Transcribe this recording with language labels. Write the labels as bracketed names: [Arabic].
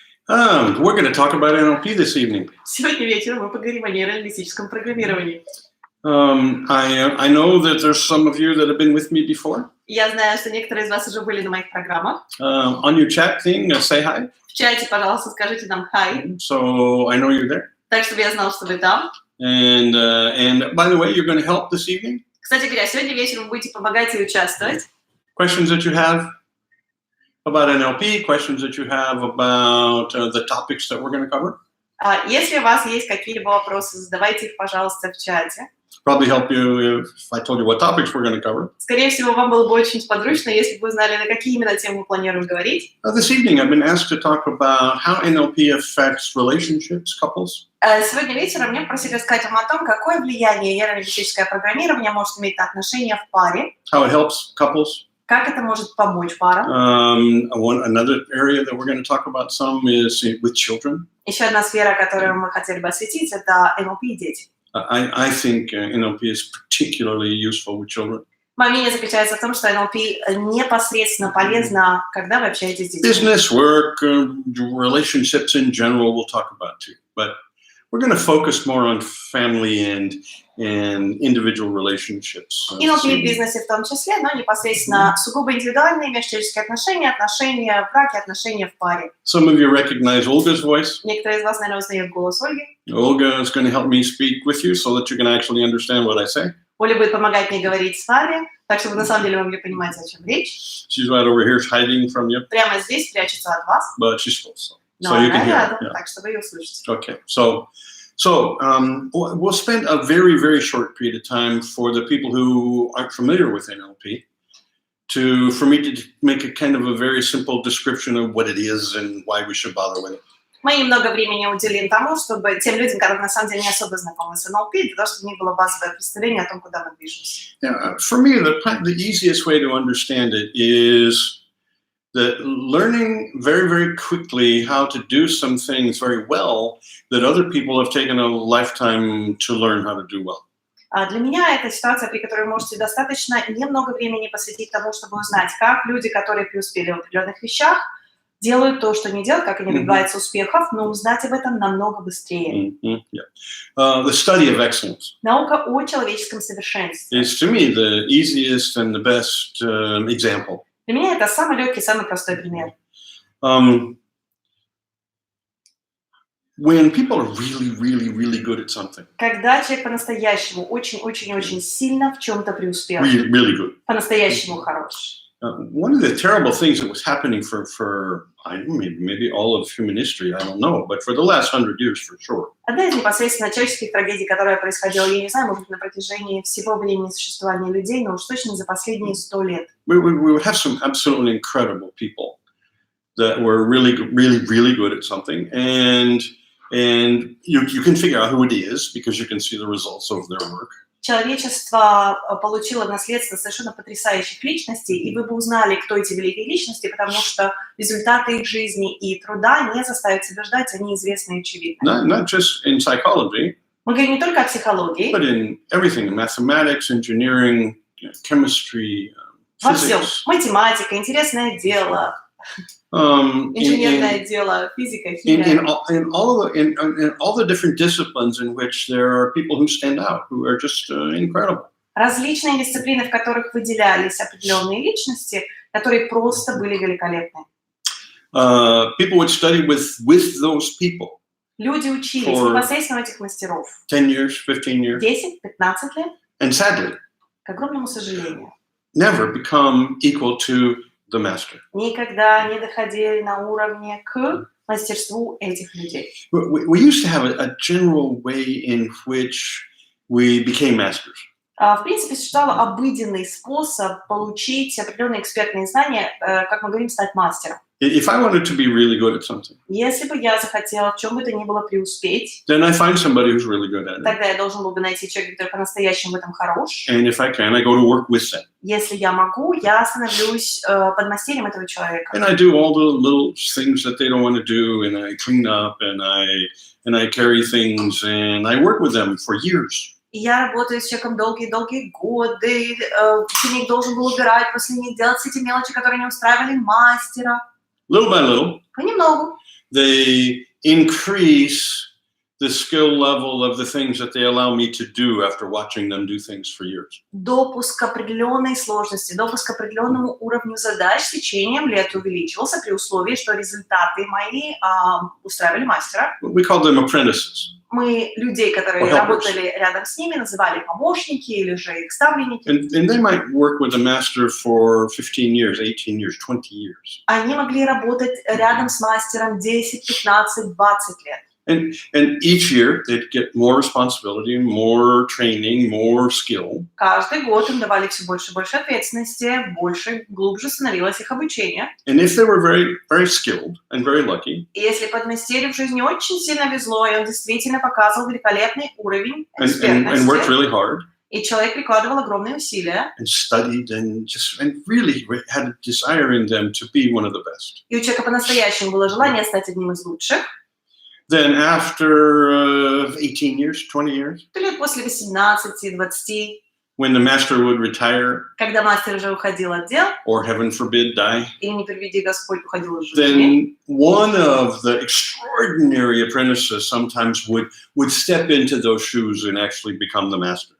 [English] We're going to talk about NLP this evening. [Russian] Сегодня вечером мы поговорим о нейролингвистическом программировании. [English] I know that there's some of you that have been with me before. [Russian] Я знаю, что некоторые из вас уже были на моих программах. [English] On your chat thing, say hi. [Russian] В чате, пожалуйста, скажите нам «Hi», [English] So I know you're there. [Russian] так, чтобы я знала, что вы там. [English] And by the way, you're going to help this evening. [Russian] Кстати говоря, сегодня вечером вы будете помогать и участвовать. [English] Questions that you have about NLP, questions that you have about the topics that we're going to cover. [Russian] Если у вас есть какие-либо вопросы, задавайте их, пожалуйста, в чате. [English] Probably help you if I told you what topics we're going to cover. [Russian] Скорее всего, вам было бы очень сподручно, если бы вы знали, на какие именно темы мы планируем говорить. [English] This evening, I've been asked to talk about how NLP affects relationships, couples. [Russian] Сегодня вечером мне просили рассказать вам о том, какое влияние нейролингвистическое программирование может иметь на отношения в паре, [English] How it helps couples. [Russian] как это может помочь парам. [English] Another area that we're going to talk about some is with children. [Russian] Еще одна сфера, которую мы хотели бы осветить, это NLP и дети. [English] I think NLP is particularly useful with children. [Russian] Мое мнение заключается в том, что NLP непосредственно полезно, когда вы общаетесь с детьми. [English] Business, work, relationships in general we'll talk about too. But we're going to focus more on family and individual relationships. [Russian] NLP в бизнесе в том числе, но непосредственно сугубо индивидуальные межчеловеческие отношения, отношения в браке, отношения в паре. [English] Some of you recognize Olga's voice. [Russian] Некоторые из вас, наверное, узнают голос Ольги. [English] Olga is going to help me speak with you so that you can actually understand what I say. [Russian] Оля будет помогать мне говорить с вами, так чтобы на самом деле вы могли понимать, о чем речь. [English] She's right over here hiding from you, [Russian] Прямо здесь прячется от вас, [English] but she's close. [Russian] но [English] So you [Russian] она [English] can hear [Russian] рядом, [English] her. Yeah. [Russian] так что вы ее услышите. [English] Okay. So we'll spend a very, very short period of time for the people who aren't familiar with NLP for me to make a kind of a very simple description of what it is and why we should bother with it. [Russian] Мы немного времени уделим тому, чтобы тем людям, которые на самом деле не особо знакомы с NLP, для того, чтобы у них было базовое представление о том, куда мы движемся. [English] Yeah, for me, the easiest way to understand it is that learning very, very quickly how to do some things very well that other people have taken a lifetime to learn how to do well. [Russian] Для меня это ситуация, при которой вы можете достаточно немного времени посвятить тому, чтобы узнать, как люди, которые преуспели в определенных вещах, делают то, что не делают, как они добиваются успехов, но узнать об этом намного быстрее. [English] The study of excellence [Russian] Наука о человеческом совершенстве. [English] is, to me, the easiest and the best example. [Russian] Для меня это самый легкий, самый простой пример. [English] When people are really, really, really good at something, [Russian] Когда человек по-настоящему очень сильно в чем-то преуспел, [English] really, really good. [Russian] по-настоящему хорош. [English] One of the terrible things that was happening for I don't know, maybe all of human history, I don't know, but for the last 100 years for sure. [Russian] Одна из непосредственно человеческих трагедий, которая происходила, я не знаю, может быть, на протяжении всего времени существования людей, но уж точно за последние 100 лет. [English] We would have some absolutely incredible people that were really, really, really good at something, and you can figure out who it is because you can see the results of their work. [Russian] Человечество получило в наследство совершенно потрясающих личностей, и вы бы узнали, кто эти великие личности, потому что результаты их жизни и труда не заставят себя ждать, они известны и очевидны. [English] Not just in psychology, [Russian] Мы говорим не только о психологии, [English] but in everything, in mathematics, engineering, chemistry, [Russian] во всем. [English] physics. [Russian] Математика, интересное дело, инженерное дело, физика, химия. [English] In all the different disciplines in which there are people who stand out, who are just incredible. [Russian] Различные дисциплины, в которых выделялись определенные личности, которые просто были великолепны. [English] People would study with those people [Russian] Люди учились [English] For [Russian] непосредственно у этих мастеров [English] 10 years, 15 years, [Russian] 10-15 лет, [English] and sadly, [Russian] к огромному сожалению, [English] never become equal to the master. [Russian] никогда не доходили на уровне к мастерству этих людей. [English] We used to have a general way in which we became masters. [Russian] В принципе, существовал обыденный способ получить определенные экспертные знания, как мы говорим, стать мастером. [English] If I wanted to be really good at something, [Russian] Если бы я захотела в чем бы то ни было преуспеть, [English] then I find somebody who's really good at it. [Russian] тогда я должен был бы найти человека, который по-настоящему в этом хорош. [English] And if I can, I go to work with them. [Russian] Если я могу, я становлюсь подмастерьем этого человека. [English] And I do all the little things that they don't want to do, and I clean up, and I carry things, and I work with them for years. [Russian] И я работаю с человеком долгие-долгие годы, ученик должен был убирать после них, делать все эти мелочи, которые не устраивали мастера. [English] Little by little, [Russian] Понемногу. [English] they increase the skill level of the things that they allow me to do after watching them do things for years. [Russian] Допуск к определенной сложности, допуск к определенному уровню задач с течением лет увеличивался при условии, что результаты мои устраивали мастера. [English] We call them apprentices. [Russian] мы людей, которые [English] Or helpers. [Russian] работали рядом с ними, называли помощники или же их ставленники. [English] And they might work with a master for 15 years, 18 years, 20 years. [Russian] Они могли работать рядом с мастером 10, 15, 20 лет. [English] And each year they'd get more responsibility, more training, more skill. [Russian] Каждый год им давали все больше и больше ответственности, больше, глубже становилось их обучение. [English] And if they were very, very skilled and very lucky, [Russian] И если подмастерью в жизни очень сильно везло, и он действительно показывал великолепный уровень [English] and worked [Russian] экспертности, [English] really hard, [Russian] и человек прикладывал огромные усилия, [English] and studied and really had a desire in them to be one of the best. [Russian] и у человека по-настоящему было желание стать одним из лучших, [English] Then after 18 years, 20 years, [Russian] то лет после 18, 20, [English] when the master would retire [Russian] когда мастер уже уходил от дел, [English] or, heaven forbid, die, [Russian] или, не приведи Господь, уходил из жизни, [English] then one of the extraordinary apprentices sometimes would step into those shoes and actually become the master.